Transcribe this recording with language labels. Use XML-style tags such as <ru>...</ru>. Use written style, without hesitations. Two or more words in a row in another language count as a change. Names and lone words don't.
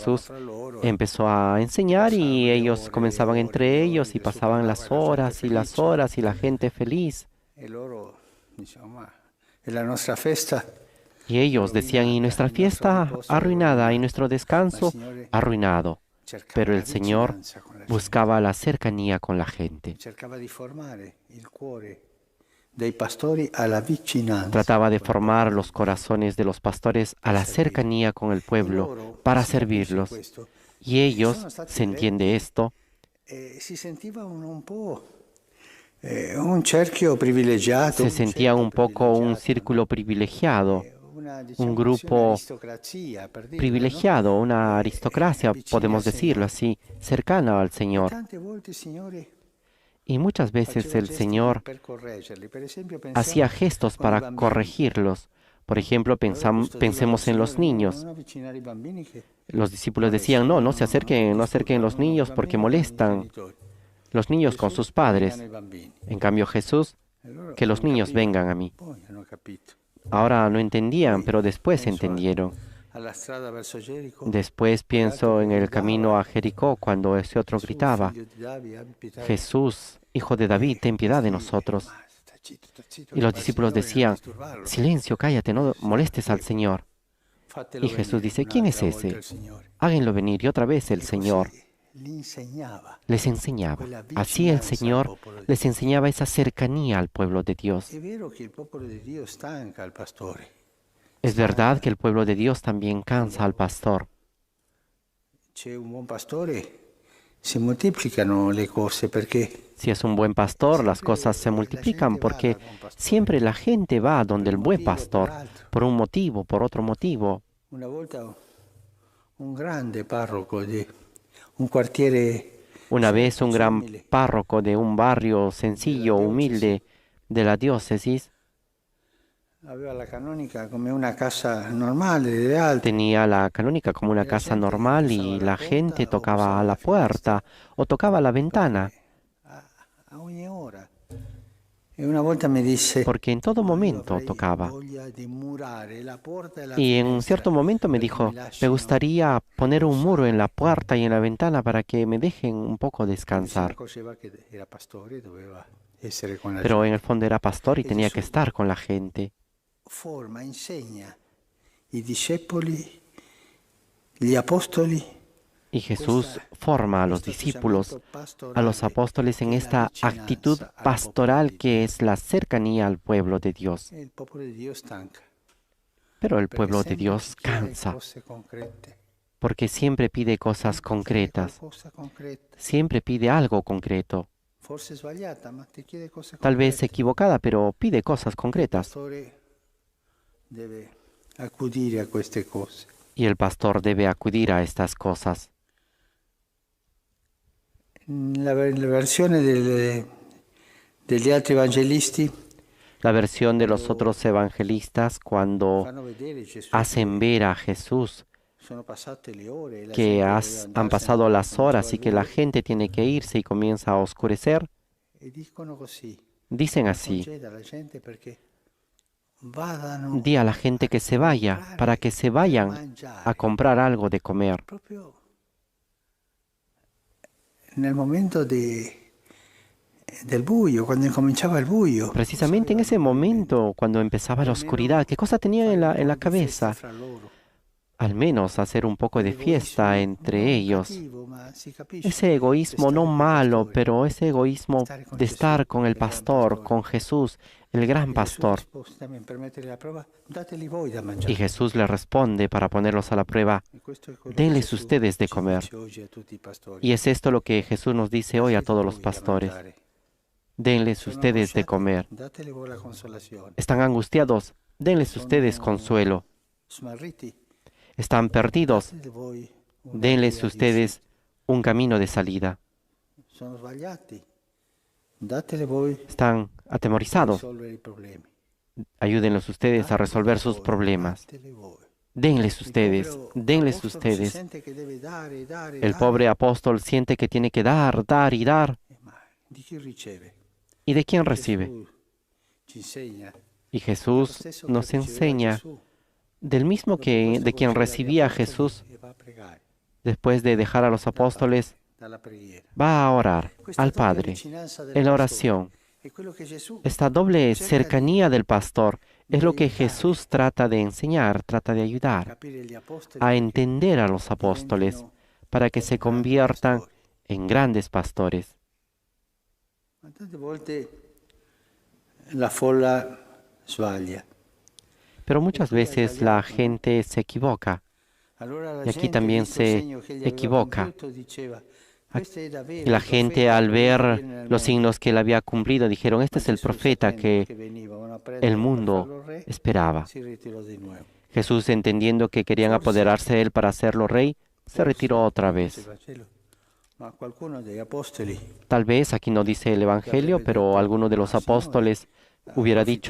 <es>Jesús</es> <it>fra loro.</it> <es>empezó a enseñar y ellos comenzaban entre ellos y pasaban las horas y las horas y la gente feliz.</es> <it>E loro dicevano, ma è la nostra festa.</it> <es>Y ellos decían, y nuestra fiesta arruinada y nuestro descanso arruinado.</es> <it>Cercava</it> <es>Pero la el Señor</es> <it>vicinanza con la</it> <es>buscaba la cercanía con la gente.</es> <it>gente. Cercava di formare il cuore dei pastori alla vicinanza.</it> <es>Trataba de formar los corazones de los pastores a la cercanía con el pueblo para servirlos. Y ellos, se entiende esto,</es> <it>Si sentiva un po' un cerchio privilegiato.</it> <es>se sentía un poco un círculo privilegiado, un grupo privilegiado, una aristocracia, podemos decirlo así, cercana al Señor. Y muchas veces el Señor hacía gestos para corregirlos. Por ejemplo, pensemos en los niños. Los discípulos decían, no se acerquen, no acerquen los niños porque molestan los niños con sus padres. En cambio Jesús, que los niños vengan a mí. Ahora no entendían, pero después entendieron.</es> <it>alla strada verso Gerico,</it> <es>Después pienso en el camino a Jericó cuando ese otro</es> <it>Gesù,</it> <es>gritaba,</es> <it>figlio di Davide, abbi pietà.</it> <es>Jesús, hijo de David, ten piedad de nosotros.</es> <it>Sta zitto,</it> <es>Y</es> <it>che</it> <es>los</es> <it>va il</it> <es>discípulos</es> <it>Signore, non</it> <es>decían,</es> <it>disturbarlo.</it> <es>silencio, cállate, no molestes al Señor.</es> <it>Fatelo</it> <es>Y Jesús</es> <it>venire</it> <es>dice, ¿quién es</es> <it>un'altra volta</it> <es>ese?</es> <it>il Signore.</it> <es>Háganlo venir. Y otra vez el</es> <it>E</it> <es>Señor</es> <it>così li insegnava.</it> <es>les enseñaba.</es> <it>Quella</it> <es>Así el</es> <it>vicinanza al</it> <es>Señor</es> <it>popolo di</it> <es>les</es> <it>Dio.</it> <es>enseñaba esa cercanía al pueblo de Dios.</es> <it>È vero che il popolo di Dio stanca il pastore.</it> <es>Es verdad que el pueblo de Dios también cansa al pastor.</es> <it>C'è un buon pastore, si moltiplicano le cose perché</it> <es>Si es un buen pastor, las cosas se multiplican porque siempre la gente va donde el buen pastor, por un motivo, por otro motivo.</es> <it>una volta un grande parroco di un quartiere</it> <es>Una vez un gran</es> <it>simile</it> <es>párroco de un barrio sencillo, humilde de la diócesis,</es> <it>aveva la canonica come una casa normale delle altre.</it> <es>tenía la canónica como una casa normal y la gente tocaba a la puerta o tocaba a la ventana,</es> <it>A ogni ora. E una volta mi disse,</it> <es>porque en todo</es> <it>"Ma io</it> <es>momento</es> <it>avrei</it> <es>tocaba.</es> <it>voglia di murare la porta e la</it> <es>Y en</es> <it>finestra</it> <es>cierto momento me</es> <it>perché</it> <es>dijo,</es> <it>mi</it> <es>me</es> <it>lascino</it> <es>gustaría poner un muro en la puerta y en la ventana para que me dejen un poco</es> <it>Si</it> <es>descansar.</es> <it>accorgeva che era pastore, doveva essere con la</it> <es>Pero en</es> <it>gente.</it> <es>el fondo era pastor y</es> <it>E</it> <es>tenía que</es> <it>Gesù</it> <es>estar con la gente.</es> <it>forma, insegna i discepoli, gli apostoli,</it> <es>Y Jesús forma a los discípulos, a los apóstoles en esta actitud pastoral que es la cercanía al pueblo de Dios.</es> <it>e il popolo di Dio stanca.</it> <es>Pero el</es> <it>Perché</it> <es>pueblo de</es> <it>sempre</it> <es>Dios</es> <it>ci chiede</it> <es>cansa,</es> <it>cose concrete.</it> <es>porque siempre pide cosas</es> <it>Chiede</it> <es>concretas,</es> <it>qualcosa concreta.</it> <es>siempre pide algo concreto,</es> <it>Forse sbagliata, ma ti chiede cose</it> <es>tal vez</es> <it>concrete.</it> <es>equivocada, pero pide cosas</es> <it>Il</it> <es>concretas.</es> <it>pastore deve accudire a queste cose.</it> <es>Y el pastor debe acudir a estas cosas.</es> <it>La versione degli altri evangelisti</it> <es>La versión de los otros evangelistas cuando</es> <it>fanno vedere Gesù</it> <es>hacen ver a Jesús</es> <it>sono passate le ore e la</it> <es>que</es> <it>gente doveva</it> <es>han</es> <it>andarsene,</it> <es>pasado las</es> <it>cominciava</it> <es>horas y</es> <it>il</it> <es>que la</es> <it>buio.</it> <es>gente tiene que irse y comienza a oscurecer,</es> <it>E dicono così,</it> <es>dicen así,</es> <it>conceda alla gente perché vadano</it> <es>di a la gente que se vaya, para que se vayan a comprar algo de comer.</es> <it>proprio nel momento del buio, quando incominciava il buio.</it> <es>Precisamente en ese momento, cuando empezaba la oscuridad, ¿qué cosa tenían en la cabeza?</es> <it>Fra loro.</it> <es>Al menos hacer un poco de fiesta</es> <it>L'egoismo</it> <es>entre</es> <it>non</it> <es>ellos.</es> <it>cattivo, ma si capisce,</it> <es>Ese egoísmo</es> <it>di</it> <es>no</es> <it>stare con il</it> <es>malo,</es> <it>pastore,</it> <es>pero ese egoísmo</es> <it>stare con</it> <es>de</es> <it>Gesù,</it> <es>estar con el</es> <it>il gran</it> <es>pastor,</es> <it>pastore.</it> <es>con Jesús, el gran</es> <it>E Gesù</it> <es>pastor.</es> <it>risponde, también per mettere la prova, dateli voi da</it> <es>Y</es> <it>mangiare.</it> <es>Jesús le responde para ponerlos a la prueba,</es> <it>E questo è quello che</it> <es>denles</es> <it>Gesù</it> <es>ustedes de</es> <it>ci</it> <es>comer.</es> <it>dice oggi a tutti i pastori.</it> <es>Y es esto lo que Jesús nos dice hoy a</es> <it>Dateli</it> <es>todos los</es> <it>voi da</it> <es>pastores.</es> <it>mangiare.</it> <es>Denles</es> <it>Sono</it> <es>ustedes de</es> <it>angosciati,</it> <es>comer.</es> <it>dateli voi la consolazione.</it> <es>¿Están angustiados? Denles ustedes</es> <it>Sono</it> <es>consuelo.</es> <it>smarriti,</it> <es>¿Están perdidos?</es> <it>dateli voi una</it> <es>Denles</es> <it>via di</it> <es>ustedes un camino de salida.</es> <it>uscita. Sono sbagliati, dateli voi</it> <es>¿Están</es> <it>a</it> <es>atemorizados?</es> <it>risolvere i problemi.</it> <es>Ayúdenlos ustedes a resolver sus problemas.</es> <it>Dateli voi.</it> <es>Denles</es> <it>Il</it> <es>ustedes,</es> <it>povero</it> <es>denles</es> <it>apostolo si</it> <es>ustedes.</es> <it>sente che deve dare, dare,</it> <es>El</es> <it>dare.</it> <es>pobre apóstol siente que tiene que dar, dar y dar.</es> <it>Ma di chi riceve?</it> <es>¿Y de quién recibe?</es> <it>Gesù ci insegna.</it> <es>Y</es> <it>Lo</it> <es>Jesús</es> <it>stesso che</it> <es>nos</es> <it>riceveva</it> <es>enseña</es> <it>Gesù.</it> <es>del mismo</es> <it>Dopo questo</it> <es>de quien</es> <it>concede agli</it> <es>recibía a</es> <it>apostoli</it> <es>Jesús</es> <it>e va a pregare</it> <es>después de dejar a los apóstoles,</es> <it>dalla preghiera.</it> <es>va a orar</es> <it>Questa</it> <es>al</es> <it>doppia</it> <es>Padre</es> <it>vicinanza del</it> <es>en la</es> <it>pastore</it> <es>oración.</es> <it>è quello che Gesù</it> <es>Esta doble</es> <it>cerca</it> <es>cercanía del pastor es lo que ayudar. Jesús trata de enseñar, trata de ayudar</es> <it>capire gli apostoli</it> <es>a</es> <it>perché</it> <es>entender a los apóstoles</es> <it>diventino</it> <es>para que se</es> <it>grandi</it> <es>conviertan</es> <it>pastori.</it> <es>en grandes pastores.</es> <it>Ma tante volte la folla sbaglia.</it> <es>Pero muchas veces la gente se equivoca.</es> <it>Allora la</it> <es>Y aquí</es> <it>gente,</it> <es>también</es> <it>visto il</it> <es>se</es> <it>segno che egli aveva</it> <es>equivoca.</es> <it>compiuto, diceva, "Questo è davvero</it> <es>Y la</es> <it>il</it> <es>gente</es> <it>profeta</it> <es>al</es> <it>che viene</it> <es>ver</es> <it>nel</it> <es>los</es> <it>mondo".</it> <es>signos que él había cumplido dijeron, este</es> <it>Ma</it> <es>es el</es> <it>Gesù,</it> <es>profeta</es> <it>sapendo</it> <es>que</es> <it>venivano a</it> <es>el</es> <it>prenderlo per</it> <es>mundo</es> <it>farlo re,</it> <es>esperaba.</es> <it>si ritirò di nuovo.</it> <es>Jesús, entendiendo que querían</es> <it>Forse-</it> <es>apoderarse de él para hacerlo rey, se retiró otra</es> <it>dice</it> <es>vez.</es> <it>il Vangelo, ma qualcuno degli apostoli</it> <es>Tal vez aquí no dice el Evangelio, pero alguno de los apóstoles hubiera dicho,</es>